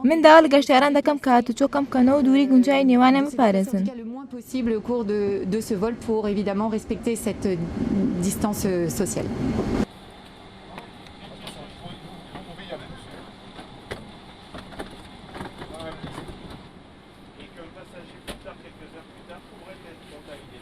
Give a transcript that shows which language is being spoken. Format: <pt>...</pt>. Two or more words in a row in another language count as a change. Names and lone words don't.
<ckb>من داوا لە گەشتیاران دەکەم کە هاتوچۆ کەم بکەنەوە و دووری گونجای نێوانیان بپارێزن.</ckb> <fr>le moins possible au cours de ce vol pour évidemment respecter cette distance sociale. Et qu'un passager plus tard, quelques heures plus tard, pourrait être contaminé.</fr>